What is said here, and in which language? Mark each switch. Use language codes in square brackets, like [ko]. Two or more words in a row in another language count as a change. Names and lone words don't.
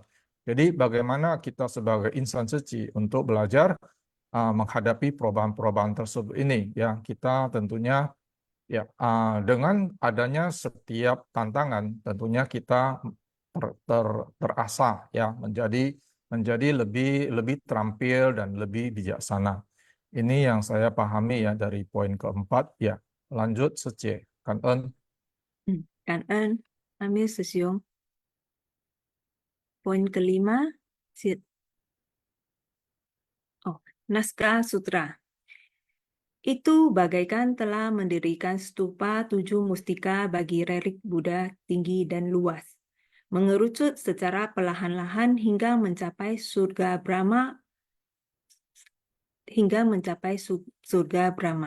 [id] Jadi bagaimana kita sebagai insan suci untuk belajar menghadapi perubahan-perubahan tersebut ini ya, kita tentunya ya, dengan adanya setiap tantangan tentunya kita terasah ya, menjadi lebih lebih terampil dan lebih bijaksana. Ini yang saya pahami ya dari poin keempat ya. Lanjut Sece. [vi] Cảm ơn. Cảm ơn, Amir Sesiong. [id] Poin kelima, Naskah Sutra. Itu bagaikan telah mendirikan stupa 7 mustika bagi relik Buddha tinggi dan luas, mengerucut secara perlahan-lahan hingga mencapai surga Brahma.